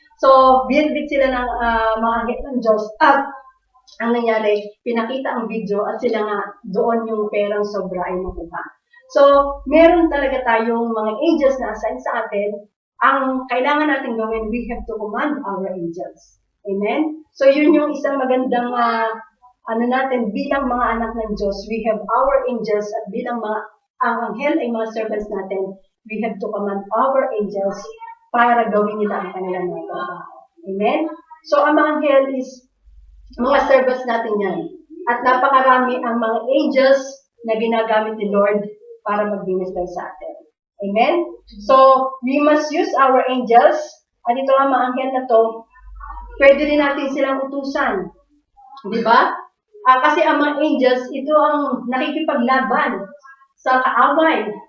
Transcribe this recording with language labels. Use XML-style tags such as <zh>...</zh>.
<tl>So, binitbit sila ng mga anghel ng Diyos at ang nangyari, pinakita ang video at sila nga doon yung perang sobra ay nakuha. So, meron talaga tayong mga angels na assign sa atin. Ang kailangan natin gawin,</tl> <en>we have to command our angels. Amen?</en> <tl>So, yun yung isang magandang natin, bilang mga anak ng Diyos,</tl> <en>we have our angels</en> <tl>at bilang ang anghel ay mga servants natin,</tl> <en>we have to command our angels</en> <tl>para gawin nila ang kanilang mga trabaho. Amen? So, ang mga anghel is mga servants natin yan. At napakarami ang mga angels na ginagamit ni Lord para mag-minister sa atin. Amen?</tl> <en>So, we must use our angels.</en> <tl>At ito ang mga anghel na to, pwede rin natin silang utusan. Di ba? Kasi ang mga angels, ito ang nakikipaglaban sa kaaway.</tl>